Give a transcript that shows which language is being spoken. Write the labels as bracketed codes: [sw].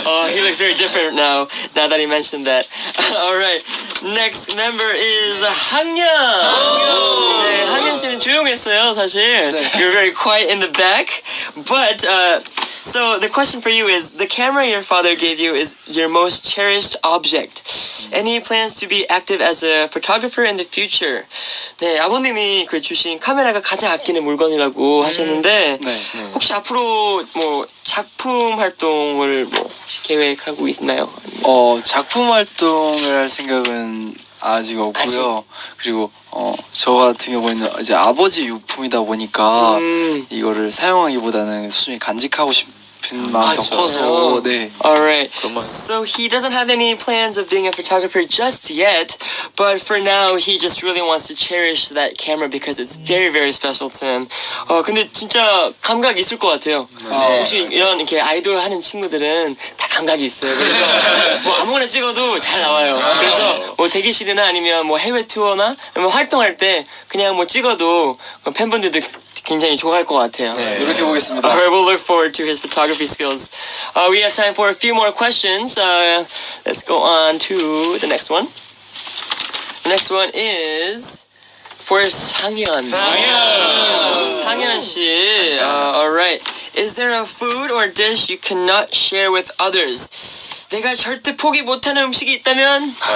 [en] He looks very different now that he mentioned that. Alright, next member is 학년. [ko] 네, 학년 씨는 조용했어요, 사실. [en] You're very quiet in the back. But, so the question for you is, the camera your father gave you is your most cherished object. Any plans to be active as a photographer in the future? [ko] 네, 아버님이 그 주신 카메라가 가장 아끼는 물건이라고 하셨는데 혹시 앞으로 뭐 작품 활동을 뭐 계획하고 있나요? 작품 활동을 할 생각은 아직 없고요. 그리고 저 같은 경우에는 이제 아버지 유품이다 보니까 이거를 사용하기보다는 소중히 간직하고 싶은 마음이 더 커서 네. [en] Alright, so he doesn't have any plans of being a photographer just yet, but for now he just really wants to cherish that camera because it's very very special to him. [ko] 근데 진짜 감각 있을 것 같아요. 혹시 이런 이렇게 아이돌 하는 친구들은 다 감각이 있어요. 그래서 뭐 아무거나 찍어도 잘 나와요. 그래서 뭐 대기실이나 아니면 뭐 해외 투어나 뭐 활동할 때 그냥 뭐 찍어도 팬분들도 굉장히 좋아할 것 같아요. 노력해 보겠습니다. [en] Alright, we'll look forward to his photography skills. We have time for a few more questions. Let's go on to the next one. The next one is for 상현. [ko] 상현 씨. Alright. [en] Is there a food or dish you cannot share with others? [ko] 내가 절대 포기 못하는 음식이 있다면?